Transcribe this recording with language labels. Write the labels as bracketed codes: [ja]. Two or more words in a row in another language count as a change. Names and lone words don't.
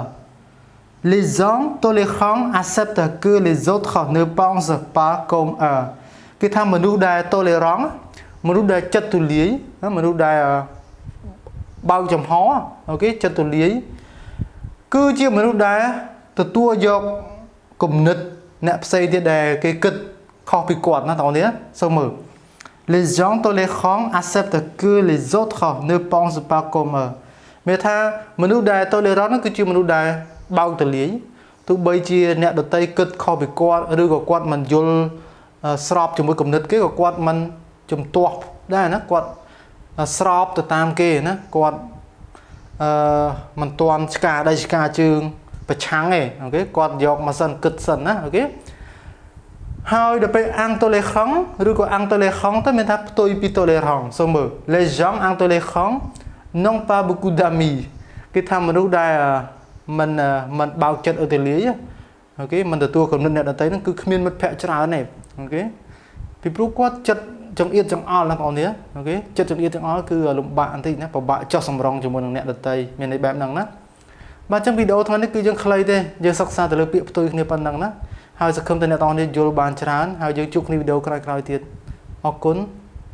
[fr] Les gens tolérants acceptent que les autres ne pensent pas comme eux. [km] គេថាមនុស្សដែល tolerant មនុស្សដែលចិត្តទូលាយមនុស្សដែលបើកចំហអូខេចិត្តទូលាយគឺជាមនុស្សដែលទទួលយកគំនិតអ្នកផ្សេងទៀតដែលគេគិតខុសពីគាត់ណាបងប្អូនសូមមើល [fr] Les gens tolérants acceptent que les autres ne pensent pas comme eux [km] មានថាមនុស្សដែល tolerant ហ្នឹងគឺជាមនុស្សដែលបើកទូលាយទោះបីជាអ្នកដទៃគិតខុសពីគាត់ឬក៏គាត់មិនយល់ស្របជាមួយគំនិតគេក៏ គាត់មិនជំទាស់ដែរណាគាត់ស្របទៅតាមគេណាគាត់មិនទាន់ឆ្កាដៃឆ្កាជើងប្រឆាំងទេអូខេគាត់យក មកសិនគិតសិនណាអូខេហើយដល់ពេល intolérant ឬក៏ intolérant ទៅមានថាផ្ទុយពី tolérant សូមមើ ល [fr] les gens intolérants n'ont pas beaucoup d'amis [km] គេថាមនុស្សដែលមិនបើកចិត្តឲ្យទូលាយអូខេមិនទទួលគំនិតអ្នកដទៃហ្នឹងគឺគ្មានមិត្តភក្តិច្រើនទេអូខេពីព្រោះគាត់ចិត្តចង្អៀតចង្អល់ណាបងប្អូននេះអូខេចិត្តចង្អៀតចង្អល់គឺលំបាកបន្តិចណាពិបាកចោះសម្រងជាមួយនឹងអ្នកដទៃមានន័យបែបហ្នឹងណាបាទអញ្ចឹងវីដេអូថ្ងៃនេះគឺយើងខ្លីទេយើងសិក្សាទៅលើពាក្យផ្ទុយគ្នាប៉ុណ្ណឹងណាហើយសង្ឃឹមថាអ្នកទាំងអស់គ្នាយល់បានច្រើនហើយយើងជួបគ្នាវីដេអូក្រោយៗទៀតអរគុណ